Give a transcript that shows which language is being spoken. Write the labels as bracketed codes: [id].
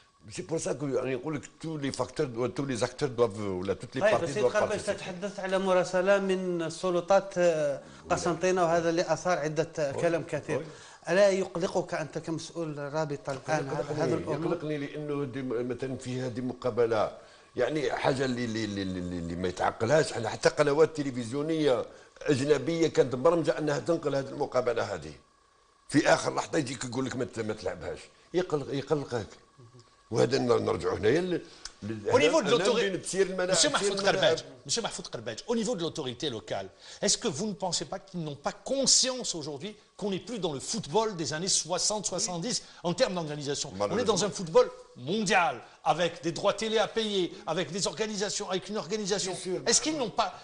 [fr] C'est pour ça que tous les facteurs, tous les acteurs doivent, là, toutes les parties doivent participer. [ar] تتحدث على مراسلة من السلطات قسنطينة وهذا اللي أثار عدة كلام كثير. ألا يقلقك أنت كمسؤول رابطة الآن هذا الأمر؟ يقلقني لأنه مثلا في هذه المقابلة يعني حاجة اللي ما يتعقلهاش. احنا حتى قنوات تلفزيونية أجنبية كانت برمجة أنها تنقل هذه المقابلة هذه. في آخر لحظة يجيك يقول لك ما تلعبهاش. يقلقك. وهذا نرجعوا هنايا. [fr] Au niveau de l'autorité, Monsieur Mahfoud Karbadj, au niveau de l'autorité locale, est-ce que vous ne pensez pas qu'ils n'ont pas conscience aujourd'hui qu'on n'est plus dans le football des années 60-70 en termes d'organisation? On est dans un football mondial, avec des droits télé à payer, avec des organisations, avec une organisation. Est-ce qu'ils n'ont pas...